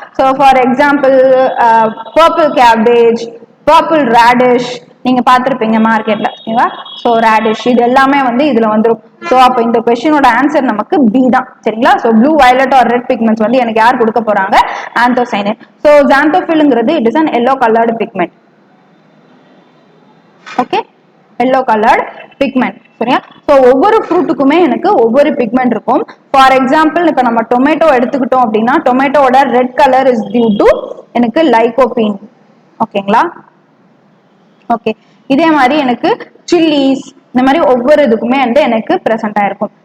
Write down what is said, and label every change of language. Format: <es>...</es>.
<ta>So for example purple cabbage, purple radish நீங்க பார்த்திருப்பீங்க மார்க்கெட்ல ஓகேவா. சோ ரேடிஷ் இது எல்லாமே வந்து இதுல வந்துரும். சோ அப்ப இந்த क्वेश्चनோட ஆன்சர் நமக்கு பி தான் சரிங்களா. So blue, violet R red pigments வந்து எனக்கு யார் கொடுக்க போறாங்க, anthocyanin.</ta> <en>So xanthophyll it is an yellow colored pigment.</en> <ta>Okay, yellow coloured pigment சரியா. சோ ஒவ்வொரு ஃப்ரூட்டுக்குமே எனக்கு ஒவ்வொரு பிக்மெண்ட் இருக்கும். ஃபார் எக்ஸாம்பிள் இப்ப நம்ம டொமேட்டோ எடுத்துக்கிட்டோம் அப்படின்னா டொமேட்டோட red colour is due to எனக்கு லைகோபீன். ஓகேங்களா, ஓகே. இதே மாதிரி எனக்கு சில்லிஸ் இந்த மாதிரி ஒவ்வொரு இதுக்குமே வந்து எனக்கு பிரசன்ட் ஆயிருக்கும்.</ta>